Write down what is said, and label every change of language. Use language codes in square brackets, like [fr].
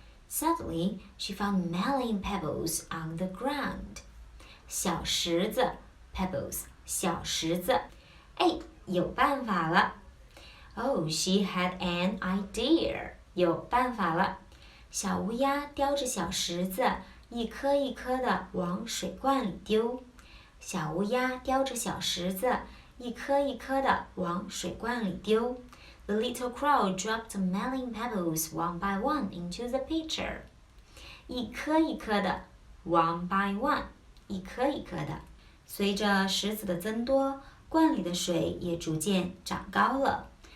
[en] Suddenly, she found many pebbles on the ground. 小石子 pebbles 小石子。 [zh] 哎，有办法了。 [en] Oh, she had an idea. [zh] 有办法了。小乌鸦叼着小石子，一颗一颗地往水罐里丢。小乌鸦叼着小石子，一颗一颗地往水罐里丢。 [en] The little crow dropped many pebbles one by one into the pitcher. 一颗一颗的 one by one 一颗一颗的。 [zh] 随着石子的增多，罐里的水也逐渐长高了。